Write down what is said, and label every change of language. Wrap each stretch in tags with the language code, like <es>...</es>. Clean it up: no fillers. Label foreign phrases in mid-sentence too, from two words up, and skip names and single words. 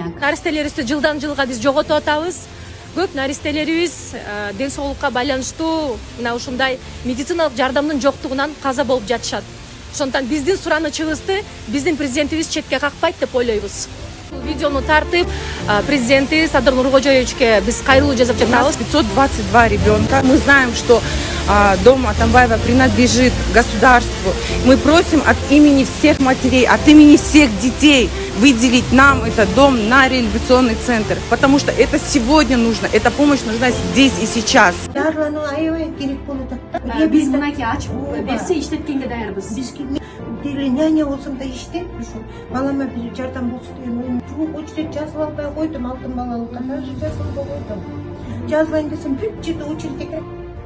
<ky>Наристелерибизди жылдан жылга биз жоготуп атабыз. Көп наристелерибиз ден соолукка байланыштуу мына ушундай медициналык жардамдын жоктугунан каза болуп жатышат. Ошондуктан биздин суранычыбызды биздин президентибиз четке какпайт деп ойлойбуз. Видеону тартып, президенти Садыр Нуркожоевичке биз кайрылуу жасап жатабыз.</ky> <ru>522 ребенка. Мы знаем, что дом Атамбаева принадлежит государству. Мы просим от имени всех матерей, от имени всех детей выделить нам этот дом на реабилитационный центр. Потому что это сегодня нужно, эта помощь нужна здесь и сейчас.</ru> <ky>Биз мынакей ачып берсе иштеткенге даярбыз. Няня болсом да иштейт ушу. Балама бир жардам болсун деген оюм. Чогуу очередь жазып албай койдум, алтын балалыкка даже жазып албай койдум. Жазылайын десем бүт жерде очередь экен.</ky>